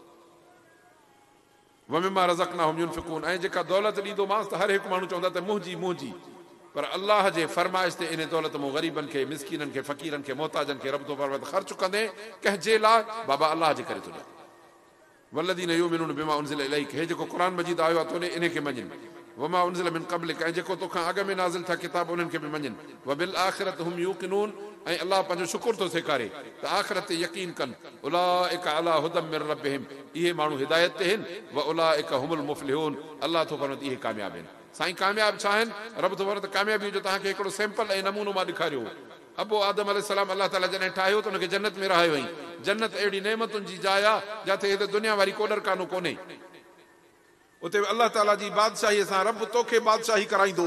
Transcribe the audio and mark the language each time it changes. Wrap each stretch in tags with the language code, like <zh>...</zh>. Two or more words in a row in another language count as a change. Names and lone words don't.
<ar>ومما رزقناهم ينفقون,</ar> <sd>ऐं जेका दौलत ॾींदोमांसि त हर हिकु माण्हू चवंदा त मुंहिंजी, पर अल्लाह जे फरमाइश ते इन दौलत मूं ग़रीबनि खे, मिस्कीननि खे, फ़क़ीरनि खे, मोहताजनि खे रब तो फरमाए त ख़र्च कंदे कंहिंजे लाइ, बाबा अल्लाह जे करे थो ॾियां।</sd> <ar>والذين يؤمنون بما أنزل إليك,</ar> <sd>हे जेको क़ुरान मजीद आयो आहे तोने इन खे मञनि।</sd> <ar>وما أنزل من قبلك,</ar> <sd>ऐं जेको तोखां अॻ में नाज़िल थिया किताब उन्हनि खे बि मञनि।</sd> <ar>وبالآخرة هم يوقنون,</ar> <sd>ऐं अल्लाह पंहिंजो शुक्र थो सेखारे त आख़िरत ते यकीन कनि।</sd> <ar>أولئك على هدى من ربهم,</ar> <sd>इहे माण्हू हिदायत ते आहिनि।</sd> <ar>وأولئك هم المفلحون,</ar> <sd>अल्लाह थो फरमाए इहे कामयाब आहिनि। साईं कामयाब छा आहिनि? रब थो फरमाए त कामयाबी जो तव्हांखे हिकिड़ो सैंपल ऐं नमूनो मां ॾेखारियो। अबो आदम अलैहिस्सलाम अल्लाह ताला जॾहिं ठाहियो त हुनखे जन्नत में रहायो हुई, जन्नत अहिड़ी नेमतुनि जी जाइ आहे जिते हिते दुनिया वारी कोडर कानो कोन्हे। उते अल्लाह ताला जी बादशाही सां रब तोखे बादशाही कराईंदो।</sd>